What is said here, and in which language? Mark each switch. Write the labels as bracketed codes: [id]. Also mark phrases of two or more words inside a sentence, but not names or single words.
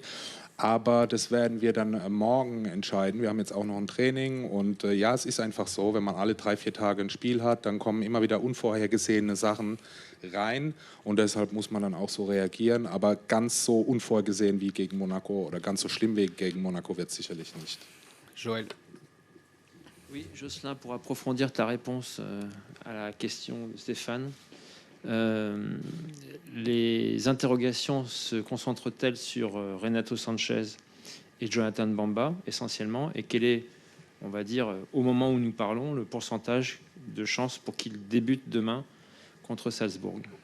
[de] Aber das werden wir dann morgen entscheiden. Wir haben jetzt auch noch ein Training. Und ja, es ist einfach so, wenn man alle 3-4 Tage ein Spiel hat, dann kommen immer wieder unvorhergesehene Sachen rein. Und deshalb muss man dann auch so reagieren. Aber ganz so unvorgesehen wie gegen Monaco oder ganz so schlimm wie gegen Monaco wird es sicherlich nicht. [fr] Joël. Oui, Jocelyn, pour approfondir ta réponse à la question de Stéphane. Les interrogations se concentrent-elles sur Renato Sanchez et Jonathan Bamba essentiellement, et quel est, on va dire, au moment où nous parlons, le pourcentage de chances pour qu'ils débutent demain contre Salzbourg?